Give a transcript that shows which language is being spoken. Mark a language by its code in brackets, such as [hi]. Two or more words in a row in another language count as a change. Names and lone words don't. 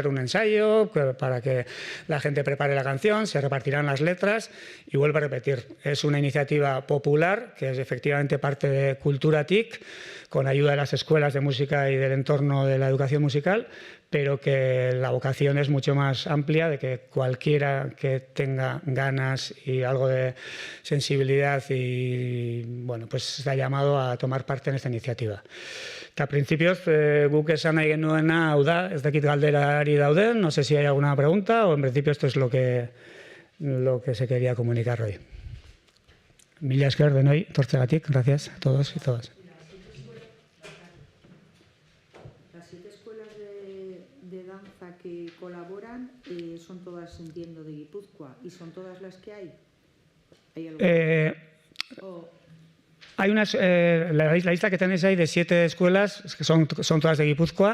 [es] es un ensayo para que la gente prepare la canción, se repartirán las letras y vuelvo a repetir, es una iniciativa popular que es efectivamente parte de Cultura TIC, con ayuda de las escuelas de música y del entorno de la educación musical, pero que la vocación es mucho más amplia, de que cualquiera que tenga ganas y algo de sensibilidad y bueno, pues está llamado a tomar parte en esta iniciativa. [eu] Eta principios, guk esan nahi genuena hau da, ez dakit galderari dauden, [es] no sé si hay alguna pregunta o en principio esto es lo que se quería comunicar hoy. [eu] Mila esker denoi, tortzegatik, [es] gracias a todos y todas. Las 7 escuelas de danza que colaboran son todas, entiendo, de Guipúzcoa y son todas las que hay. ¿Hay alguna? Hay unas, la lista que tenéis ahí de 7 escuelas, que son todas de Guipúzcoa.